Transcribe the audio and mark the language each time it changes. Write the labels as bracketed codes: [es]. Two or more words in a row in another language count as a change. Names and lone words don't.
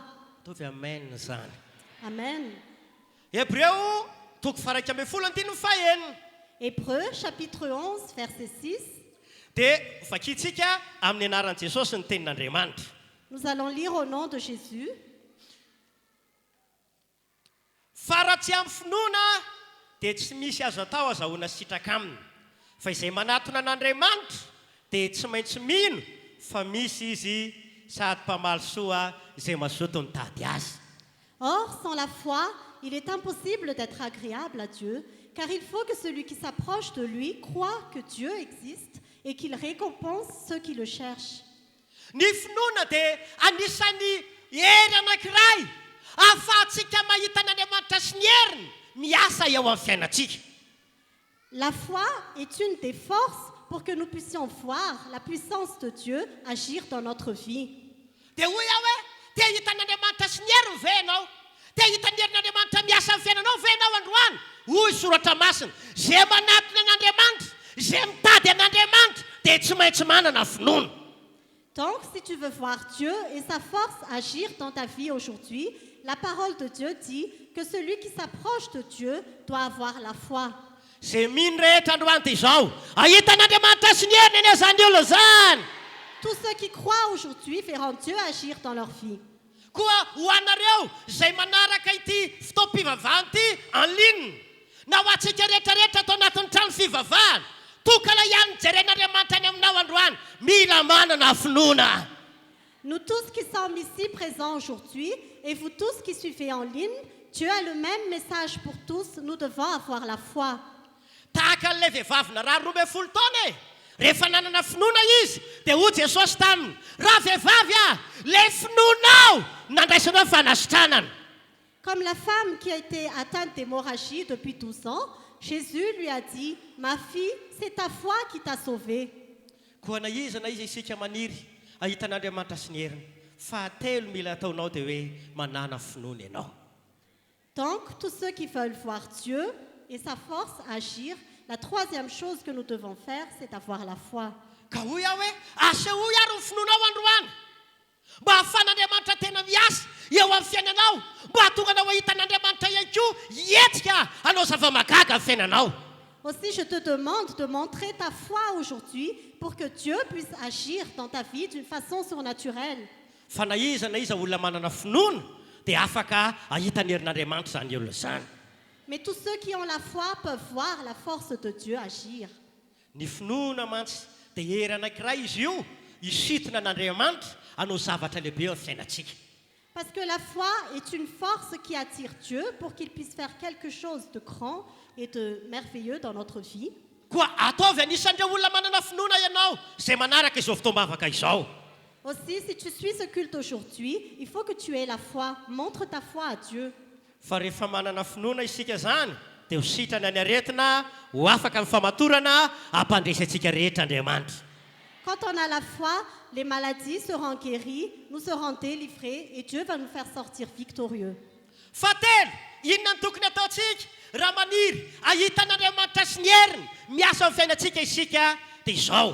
[mg] Tovy amen zany. Amen. Hébreu toko 1:15. [fr] Hébreux chapitre 11, verset 6. [mg] Dia vakintsika amin'ny anaran'i Jesosy ny tenin'Andriamanitra. [fr] Nous allons lire au nom de Jésus. [mg] Fa raha tsy amin'ny finoana dia tsy misy azo atao azahoana sitraka aminy. Fa izay manatona an'Andriamanitra dia tsy maintsy mino fa misy izy sady mpamaly soa izay mazoto mitady azy. [fr] Or, sans la foi, il est impossible d'être agréable à Dieu, car il faut que celui qui s'approche de lui croit que Dieu existe et qu'il récompense ceux qui le cherchent. [mg] Ny finoana dia anisan'ny hery anankiray ahafahantsika mahita n'Andriamanitra sy ny heriny miasa eo amin'ny fiainatsika. [fr] La foi est une des forces pour que nous puissions voir la puissance de Dieu agir dans notre vie. [mg] Dia hoy aho hoe te hita n'Andriamanitra sy ny heriny ve ianao? Te hita ny herin'Andriamanitra miasa amin'ny fiainanao ve ianao androany? Hoy soratra masina, zay manatona an'Andriamanitra, zay mitady an'Andriamanitra dia tsy maintsy manana finoana. [fr] Donc, si tu veux voir Dieu et sa force agir dans ta vie aujourd'hui, la parole de Dieu dit que celui qui s'approche de Dieu doit avoir la foi. [mg] Zay mino rehetra androany dia izao, ahita n'Andriamanitra sy ny heriny eny izany olona zany. [fr] Tous ceux qui croient aujourd'hui verront Dieu agir dans leur vie. [mg] Koa ho anareo izay manaraka ity fotoam-pivavahana ity [fr] en ligne, [mg] na ho antsika rehetrarehetra atao anatin'ny trano fivavahana, tokana ihany jeren'Andriamanitra any aminao androany, mila manana finoana. [fr] Nous tous qui sommes ici présents aujourd'hui et vous tous qui suivez en ligne, Dieu a le même message pour tous, nous devons avoir la foi. [mg] Tahaka an'ilay vehivavy narary 12 taona rehefa nanana finoana izy dia hoy Jesosy taminy, raha vehivavy le finoanao nandraisanao fanasitranana. [fr] Comme la femme qui a été atteinte d'hémorragie depuis 12 ans, Jésus lui a dit, ma fille, c'est ta foi qui t'a sauvée. [mg] Koa na iza isika maniry ahita n'Andriamanitra sy ny heriny, fahatelo mila ataonao dia hoe manana finoana ianao. [fr] Donc, tous ceux qui veulent voir Dieu et sa force agir, la troisième chose que nous devons faire, c'est avoir la foi. [mg] Ka hoy aho hoe asehoy ary ny finoanao androany, mba ahafan'Andriamanitra tena miasa eo amin'ny fiainanao, mba hahatonga anao ahita n'Andriamanitra ihany koa hietrika hanao zava-magaga amin'ny fiainanao. [fr] Aussi, je te demande de montrer ta foi aujourd'hui pour que Dieu puisse agir dans ta vie d'une façon surnaturelle. [mg] Fa na iza olona manana finoana dia afaka ahita ny herin'Andriamanitra zany olona zany. [fr] Mais tous ceux qui ont la foi peuvent voir la force de Dieu agir. [mg] Ny finoana mantsy dia hery anankiray izy io isitona n'Andriamanitra hanao zavatra lehibe eo amin'ny fiainatsika. [fr] Parce que la foi est une force qui attire Dieu pour qu'il puisse faire quelque chose de grand et de merveilleux dans notre vie. [mg] Koa ataovy anisan'ireo olona manana finoana ianao izay manaraka izao fotoam-bavaka izao. [fr] Aussi, si tu suis ce culte aujourd'hui, il faut que tu aies la foi. Montre ta foi à Dieu. [mg] Fa rehefa manana finoana isika zany dia ho sitrana ny aretina, ho afaka amin'ny famatorana hampandresantsika rehetra Andriamanitra. [fr] Quand on a la foi, les maladies seront guéries, nous serons délivrés et Dieu va nous faire sortir victorieux. [mg] Fahatelo, inona ny tokony ataontsika raha maniry ahita n'Andriamanitra sy ny heriny miasa amin'ny fiainantsika isika dia izao.